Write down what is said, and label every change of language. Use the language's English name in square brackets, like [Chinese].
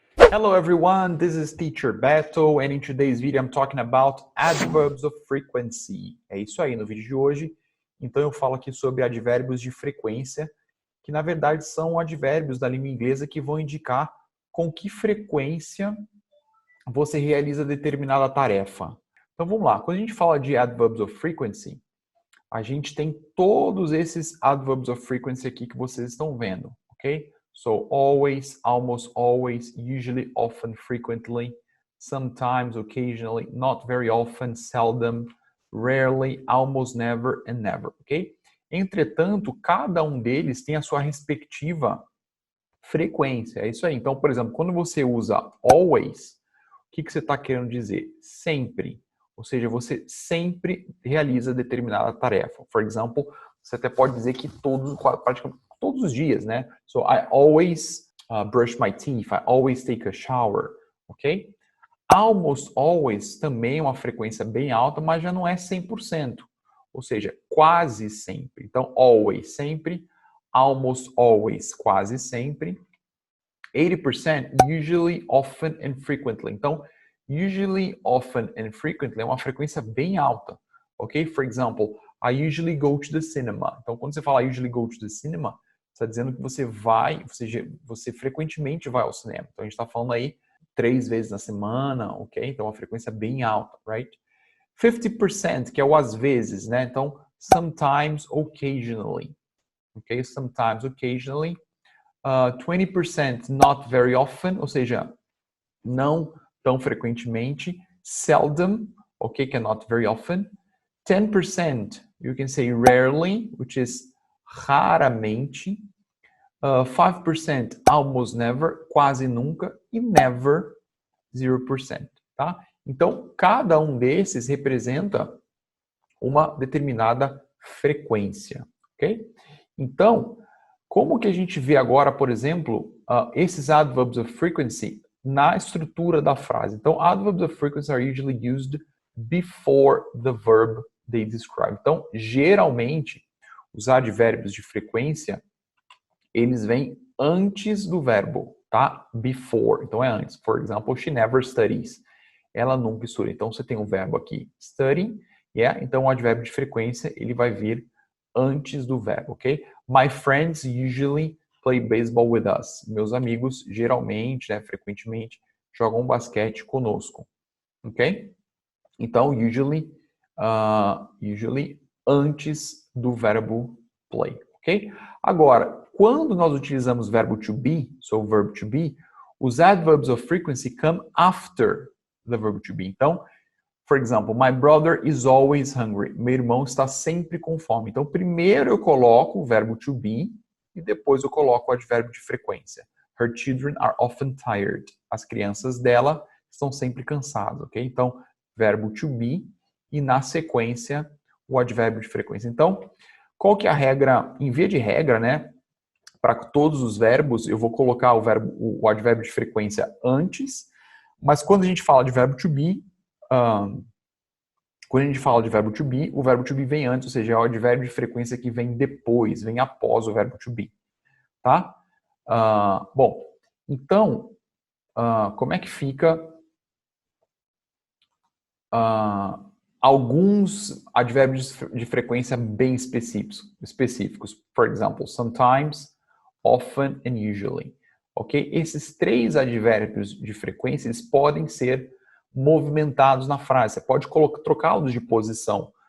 [English] Hello everyone, this is Teacher Beto and in today's video I'm talking about adverbs of frequency. [Portuguese] É isso aí no vídeo de hoje. Então eu falo aqui sobre advérbios de frequência, que na verdade são advérbios da língua inglesa que vão indicar com que frequência você realiza determinada tarefa. Então vamos lá, quando a gente fala de adverbs of frequency, a gente tem todos esses adverbs of frequency aqui que vocês estão vendo, ok? [English] So, always, almost always, usually, often, frequently, sometimes, occasionally, not very often, seldom, rarely, almost never, and never, ok? [Portuguese] Entretanto, cada um deles tem a sua respectiva frequência, é isso aí. Então, por exemplo, quando você usa always, o que você está querendo dizer? Sempre. Ou seja, você sempre realiza determinada tarefa. [English] For example, [Portuguese] você até pode dizer que praticamente todos os dias, né? [English] So, I always brush my teeth, I always take a shower, ok? [Portuguese] Almost always também é uma frequência bem alta, mas já não é 100%. Ou seja, quase sempre. Então, always, sempre. Almost always, quase sempre. [English] 80%, usually, often and frequently. [Portuguese] Então, usually, often and frequently é uma frequência bem alta, ok? [English] For example, I usually go to the cinema. [Portuguese] Então, quando você fala [English] usually go to the cinema, [Portuguese] está dizendo que você vai, você frequentemente vai ao cinema. Então, a gente está falando aí 3 vezes na semana, ok? Então, uma frequência bem alta, right? 50%, que é o às vezes, né? Então, sometimes, occasionally, ok? [English] Sometimes, occasionally. [Portuguese] 20%, [English] not very often, [Portuguese] ou seja, não tão frequentemente. [English] Seldom, ok? [Portuguese] Que é [English] not very often. 10%, you can say rarely, which is [Portuguese] raramente. 5%, [English] almost never, [Portuguese] quase nunca. [English] E never, [Portuguese] 0%, tá? Então, cada um desses representa uma determinada frequência, ok? Então, como que a gente vê agora, por exemplo, esses adverbs of frequency na estrutura da frase? Então, [English] adverbs of frequency are usually used before the verb they describe. [Portuguese] Então, geralmente, os advérbios de frequência, eles vêm antes do verbo, tá? Before, então é antes. [English] For example, she never studies. [Portuguese] Ela nunca estuda. Então, você tem um verbo aqui, study, yeah? Então, o advérbio de frequência, ele vai vir antes do verbo, ok? [English] My friends usually play baseball with us. [Portuguese] Meus amigos, geralmente, né, frequentemente, jogam basquete conosco, ok? Então, usually antes do verbo play, ok? Agora, quando nós utilizamos o verbo to be, so verb to be, os [English] adverbs of frequency come after the verb to be. [Portuguese] Então, [English] for example, my brother is always hungry. [Portuguese] Meu irmão está sempre com fome. Então, primeiro eu coloco o verbo to be e depois eu coloco o advérbio de frequência. [English] Her children are often tired. [Portuguese] As crianças dela estão sempre cansadas, ok? Então, verbo to be e na sequência o advérbio de frequência. Então, qual que é a regra? Em via de regra, né? Para todos os verbos, eu vou colocar o advérbio de frequência antes, mas quando a gente fala de verbo to be, quando a gente fala de verbo to be, o verbo to be vem antes, ou seja, é o advérbio de frequência que vem depois, vem após o verbo to be, tá? Bom, então, como é que fica alguns advérbios de frequência bem específicos? [English] For example, sometimes, often and usually. Ok? [Portuguese] Esses 3 advérbios de frequência, eles podem ser movimentados na frase. Você pode trocá-los de posição.